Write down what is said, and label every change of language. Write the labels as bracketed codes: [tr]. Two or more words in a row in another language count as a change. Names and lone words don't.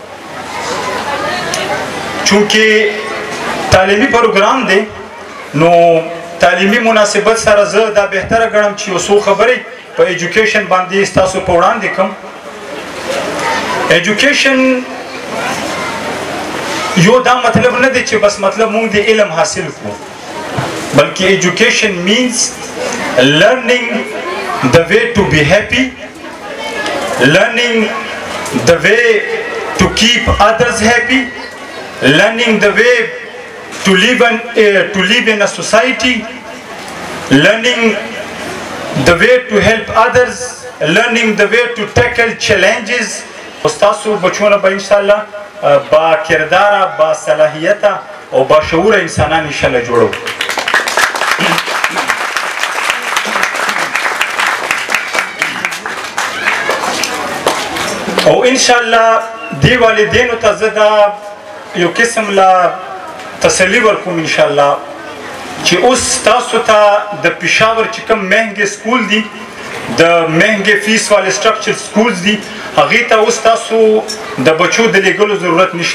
[ps] چونکې تعلیمي پروګرام دی نو تعلیمي مناسبت سره زه دا بهتره ګڼم چې یو څو خبرې په ایجوکیشن باندې ستاسو په وړاندې کړم. ایجوکیشن یو دا مطلب نه دی چې بس مطلب مونږ د علم حاصل کړو، بلکې ایجوکیشن [en] means learning the way to be happy, learning the way to keep others happy, learning the way to live in a society, learning the way to help others, learning the way to tackle challenges. [ps] استاسو بچونه به انشاءالله با کرداره، با صلاحیته او با شعور انسانان انشاءالله جوړو. او انشاءالله دی والدینو ته زه دا یو قسم لا تسلی ورکوم انشاءالله چې اوس تاسو ته د پېښور چې کوم مهنګې سکول دي، د مهنګې فیس والے [en] structure schools [ps] دي، هغې ته اوس تاسو د بچو د لیږلو ضرورت نشته.